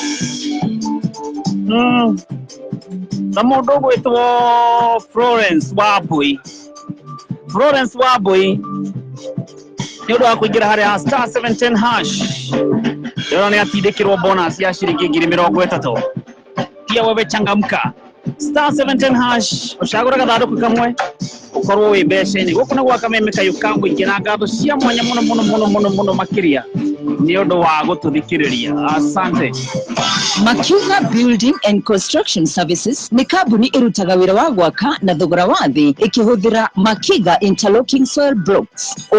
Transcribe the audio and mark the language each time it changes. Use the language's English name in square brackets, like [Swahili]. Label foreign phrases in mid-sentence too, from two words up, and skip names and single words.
[Kikuyu] na mũndũ ũgwĩtwo Florence Wambui nĩ ũndũ wa kũingĩra harĩa *710# rĩo nĩ atindĩkĩrwo bonus ya ciringi 30,000 [Swahili] pia wewe changamka [Kikuyu] *710# ũcagũre gathandũkũ kamwe ũkorwo wĩ mbeca-inĩ gũkũ nĩ gwa Kameme kayũka mũingĩ na ngatho cia mwanya mũno makĩria nĩ ũndũ wa gũtũthikĩrĩria asante. Makiuga Building and Construction Services nĩ kambuni ĩrutaga wĩra wa gwaka na thogora wa thĩ ĩkĩhũthĩra Makiga Interlocking Soil Blocks.